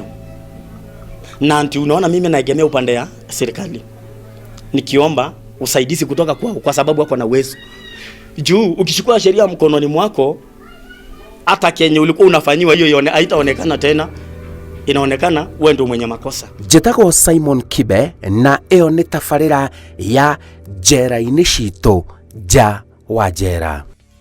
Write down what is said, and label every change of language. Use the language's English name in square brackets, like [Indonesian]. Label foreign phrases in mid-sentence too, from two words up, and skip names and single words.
[Swahili] Na anti unaona mimi naegemea upande ya serikali, nikiomba usaidizi kutoka kwao kwa sababu wako na uwezo. Juu ukichukua sheria mkononi mwako, hata kenye ulikuwa unafanyiwa hiyo haitaonekana tena, inaonekana wewe ndio mwenye makosa. [Kikuyu] Njetago Simon Kibe na eo ni tabarĩra ya njera-inĩ citũ nja wa njera.